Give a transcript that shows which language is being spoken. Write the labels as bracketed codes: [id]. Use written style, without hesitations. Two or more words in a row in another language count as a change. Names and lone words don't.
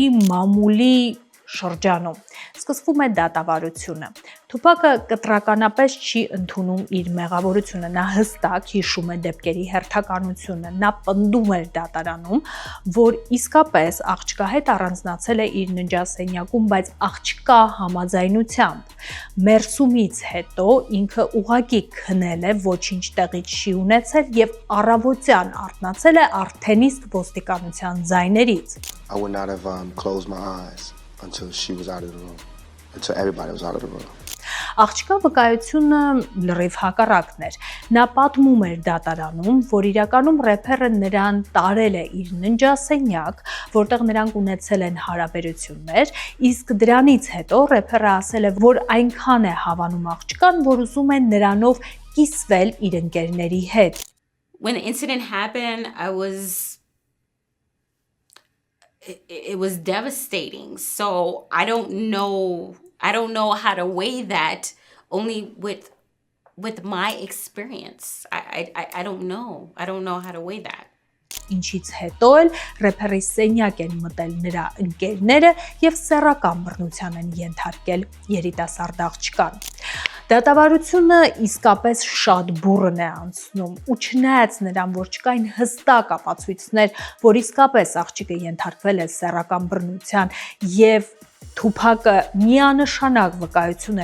[hy] մամուլի շրջանում։ Սկսվում է դատավարությունը։ Թուփակը կտրականապես չի ընդունում իր մեղավորությունը, նա հստակ հիշում է դեպքերի հերթականությունը, նա պնդում էր դատարանում, որ իսկապես աղջկա հետ առանձնացել է իր ննջասենյակում, բայց աղջկա համաձայնությամբ։ Մերսումից հետո ինքը ուղղակի քնել է, ոչինչ տեղի չի ունեցել եւ առավոտյան արթնացել է արդեն իսկ ոստիկանության ձայներից։ [en] I would not have closed my eyes until she was out of the room, until everybody was out of the room. [hy] Աղջկա վկայությունը լրիվ հակառակն էր։ Նա պատմում էր դատարանում, որ իրականում рэպերը նրան տարել է իր ննջասենյակ, որտեղ նրանք ունեցել են հարաբերություններ, իսկ դրանից հետո рэպերը ասել է, որ այնքան է հավանում աղջկան, որ ուզում է նրանով կիսվել իր ընկերների հետ։ [en] When the incident happened, it was devastating. So I don't know how to weigh that only with my experience. I don't know how to weigh that. [hy] Ինչից հետո էլ рэպերի սենյակ են մտել նրա ընկերները եւ սեռական բռնության են ենթարկել երիտասարդ աղջկան։ Դատավարությունը իսկապես շատ բուռն է անցնում ու չնայած նրան, որ չկային հստակ ապացույցներ, որ իսկապես աղջիկը ենթարկվել է սեռական բռնության եւ Թուփակը միանշանակ վկայություն